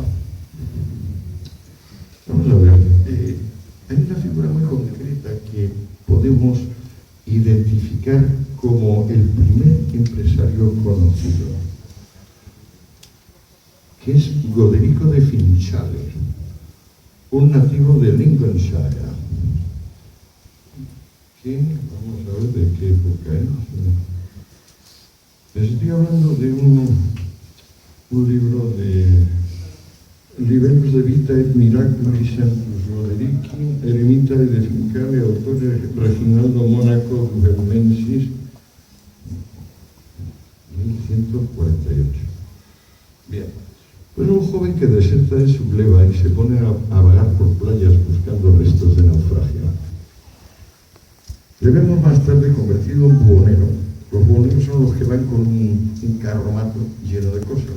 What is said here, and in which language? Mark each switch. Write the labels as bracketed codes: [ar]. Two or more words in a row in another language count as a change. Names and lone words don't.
[es] Vamos a ver, hay una figura muy concreta que podemos identificar como el primer empresario conocido, que es Goderico de Finchales, un nativo de Lincolnshire. Vamos a ver de qué época es. Les estoy hablando de un libro de Libellus de Vita et Miraculis Sanctus Goderici, Eremitae de Fincale, autore Reginaldo Mónaco Gugelmensis, 1148. Bien, pues un joven que deserta de su gleba y se pone a vagar por playas buscando restos de naufragio. Le vemos más tarde convertido en buhonero. Los buhoneros son los que van con un carromato lleno de cosas.